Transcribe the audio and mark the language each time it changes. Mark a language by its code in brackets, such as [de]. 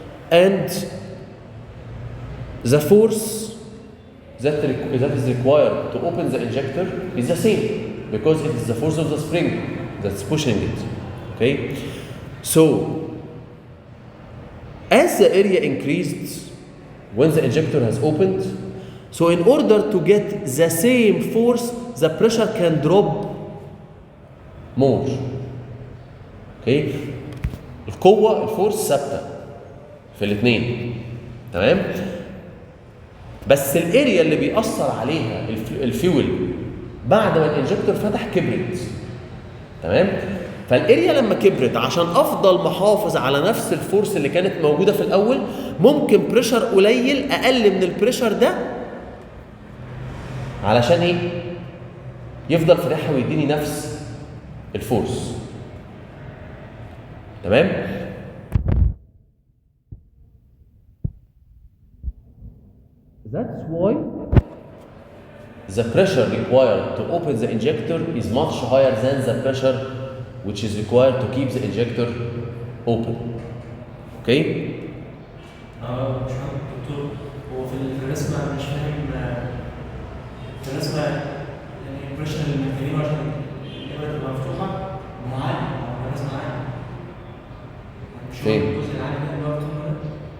[en] And the force that is required to open the injector is the same because it is the force of the spring that's pushing it. Okay? So, as the area increased when the injector has opened, so in order to get the same force, the pressure can drop more. Okay? [ar] الفورس ثابته في الاثنين. تمام؟ بس الاريا اللي بيأثر عليها الفيول بعد ما الانجكتور فتح كبرت. تمام؟ فالاريا لما كبرت عشان افضل محافظ على نفس الفورس اللي كانت موجوده في الاول، ممكن بريشر قليل اقل من البريشر ده علشان ايه؟ يفضل فاتحها ويديني نفس الفورس. تمام؟ [en] That's why the pressure required to open the injector is much higher than the pressure which is required to keep the injector open. Okay? [ar] مش فاهم دكتور، هو في الرسمة مش فاهم في الرسمة يعني البريشر اللي محتاجينه عشان الإبرة تبقى مفتوحة معين، بس معايا مش فين؟ هو الجزء العالي ده اللي هو القمة ده؟